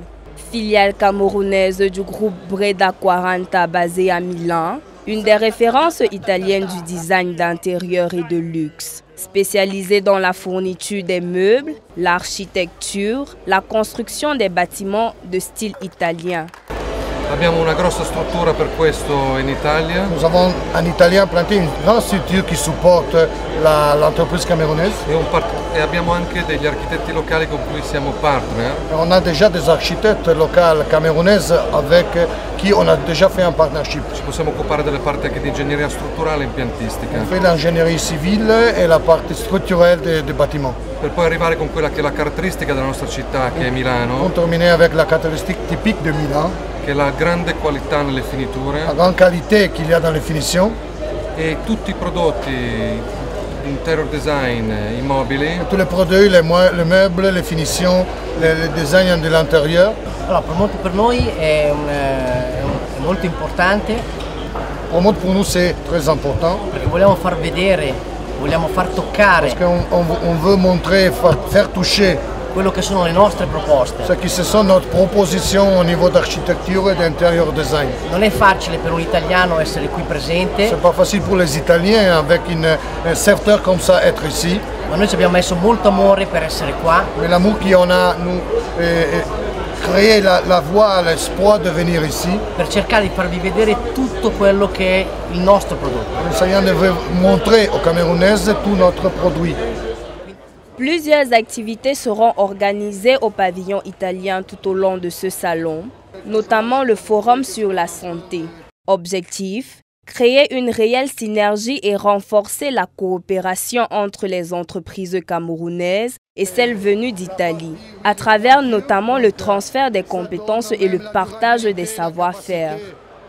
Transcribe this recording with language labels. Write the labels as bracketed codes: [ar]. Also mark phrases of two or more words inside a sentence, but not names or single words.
[fr] Filiale camerounaise du groupe Breda 40 basée à Milan, une des références italiennes du design d'intérieur et de luxe. Spécialisée dans la fourniture des meubles, l'architecture, la construction des bâtiments de style italien. [it] Abbiamo una grossa struttura per questo in Italia. [fr] Nous avons en Italie implanté une grande structure qui supporte l'entreprise camerounaise. [it] E abbiamo anche degli architetti locali con cui siamo partner. [fr] On a déjà des architectes locaux camerounaises avec qui on a déjà fait un partnership. [it] Ci possiamo occupare delle parti anche di ingegneria strutturale e impiantistica. [fr] On fait l'ingénierie civile et la partie structurelle des bâtiments. [it] Per poi arrivare con quella che è la caratteristica della nostra città, che è Milano. [fr] On termine avec la caractéristique typique de Milan. [it] Che è la grande qualità nelle finiture. [fr] La grande qualité qu'il y a dans les finitions. [it] E tutti i prodotti [en] interior design, [it] i mobili. [fr] Tous les produits, les meubles, les finitions, le design de l'intérieur. [it] Allora, Promote per noi è molto importante. [fr] Promote pour nous c'est très important. [it] Perché vogliamo far vedere, vogliamo far toccare. [fr] Parce qu'on veut montrer, faire toucher. [it] Quello che sono le nostre proposte. [fr] Ce qui sont notre proposition au niveau d'architecture et d'intérieur design. [it] Non è facile per un italiano essere qui presente. [fr] C'est pas facile pour les Italiens avec un secteur comme ça être ici. [it] Ma noi ci abbiamo messo molto amore per essere qua. [fr] Mais l'amour qu'on a nous créé la voie, l'espoir de venir ici. [it] Per cercare di farvi vedere tutto quello che è il nostro prodotto. [fr] Essayons de montrer aux Camerounaises tout notre produit. Plusieurs activités seront organisées au pavillon italien tout au long de ce salon, notamment le forum sur la santé. Objectif: créer une réelle synergie et renforcer la coopération entre les entreprises camerounaises et celles venues d'Italie, à travers notamment le transfert des compétences et le partage des savoir-faire.